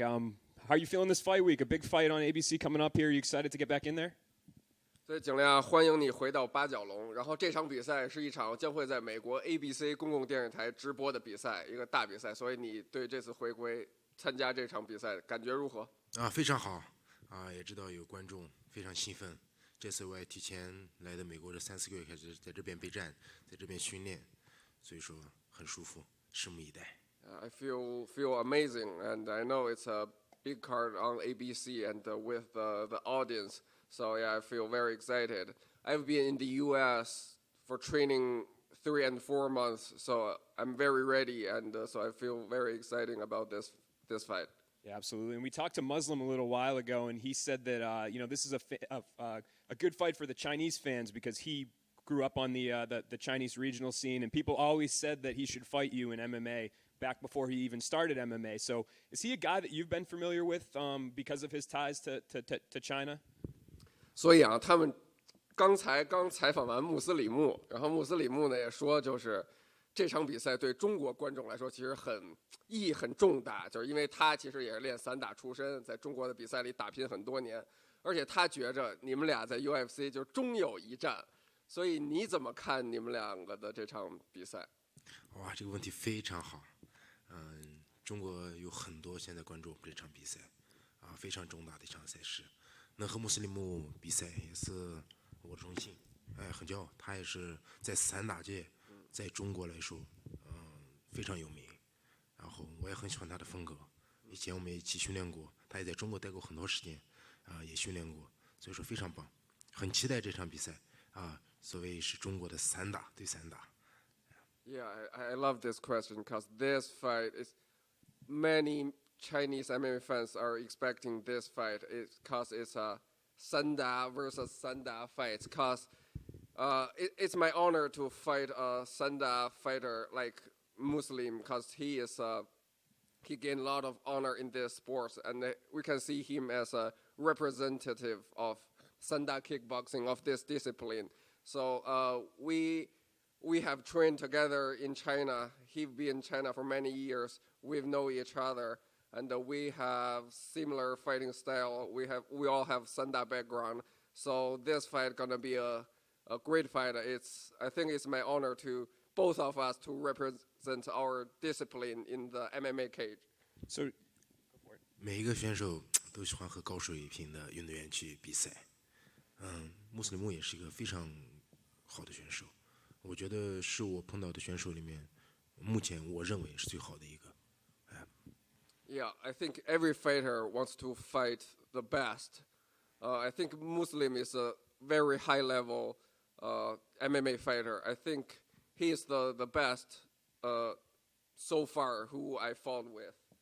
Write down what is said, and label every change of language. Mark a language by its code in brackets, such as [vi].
[en] How are you feeling this fight week? A big fight on ABC coming up here. Are you excited to get back in there? [zh] 所以景亮，欢迎你回到八角笼。然后这场比赛是一场将会在美国 ABC 公共电视台直播的比赛，一个大比赛。所以你对这次回归参加这场比赛感觉如何？非常好也知道有观众，非常兴奋。这次我也提前来的美国这3-4个月开始在这边备战，在这边训练，所以说很舒服，拭目以待。 [en] I feel amazing, and I know it's a big card on ABC and with the audience. So yeah, I feel very excited. I've been in the U.S. for training 3 and 4 months, so I'm very ready, and so I feel very exciting about this fight. Yeah, absolutely. And we talked to Muslim a little while ago, and he said that this is a good fight for the Chinese fans because he grew up on the Chinese regional scene, and people always said that he should fight you in MMA back before he even started MMA. So is he a guy that you've been familiar with because of his ties to China? [zh] 所以啊，他们刚采访完穆斯里木，然后穆斯里木呢也说，就是这场比赛对中国观众来说其实意义很重大，就是因为他其实也是练散打出身，在中国的比赛里打拼很多年，而且他觉着你们俩在 UFC 就终有一战。所以你怎么看你们两个的这场比赛？哇，这个问题非常好。中国有很多现在关注我们这场比赛，非常重大的一场赛事。能和穆斯林木比赛也是我的荣幸，很骄傲。他也是在散打界，在中国来说，非常有名。然后我也很喜欢他的风格。以前我们一起训练过，他也在中国待过很多时间，也训练过，所以说非常棒。很期待这场比赛所谓是中国的散打对散打。 [en] Yeah, I love this question because this fight is many Chinese MMA fans are expecting this fight because it's a Sanda versus Sanda fight. Because it's my honor to fight a Sanda fighter like Muslim because he gained a lot of honor in this sport, and we can see him as a representative of Sanda kickboxing of this discipline. So we have trained together in China. He's been in China for many years. We've known each other. And we have similar fighting style. We all have Sanda background. So this fight gonna be a great fight. I think it's my honor to both of us to represent our discipline in the MMA cage. So, [zh] 每一个选手都喜欢和高水平的运动员去比赛。穆斯林木也是一个非常好的选手，我觉得是我碰到的选手里面，目前我认为是最好的一个。 [en] Yeah, I think every fighter wants to fight the best. I think Muslim is a very high-level MMA fighter. I think he is the best so far who I fought with.